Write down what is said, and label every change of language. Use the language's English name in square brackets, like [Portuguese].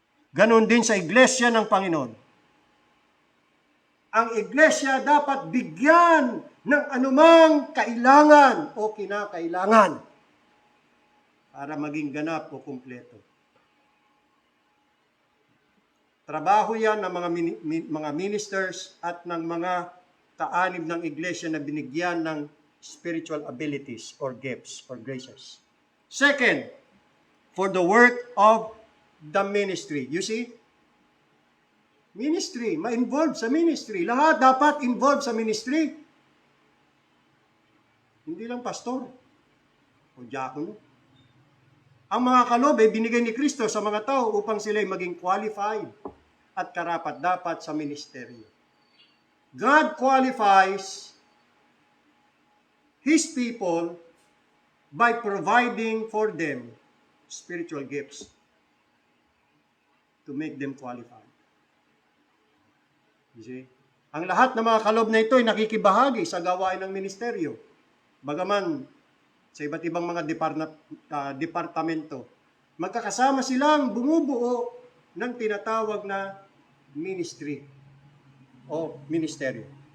[Filipino] Ganon din sa iglesia ng Panginoon. Ang iglesia dapat bigyan ng anumang kailangan o kinakailangan para maging ganap o kumpleto. Trabaho yan ng mga ministers at ng mga kaanib ng iglesia na binigyan ng spiritual abilities or gifts or graces. [English] Second, for the work of the ministry. You see? Ministry, [Filipino] ma-involve sa [English] ministry. [Filipino] Lahat dapat involved sa ministry. Hindi lang pastor o diakono. Ang mga kalob ay binigay ni Kristo sa mga tao upang sila ay maging qualified at karapat-dapat sa ministeryo. [English] God qualifies His people by providing for them spiritual gifts to make them qualified. You see? [Filipino] Ang lahat ng mga kalob na ito ay nakikibahagi sa gawain ng ministeryo. Bagaman sa iba't ibang mga departamento, magkakasama silang bumubuo ng tinatawag na ministry o ministeryo.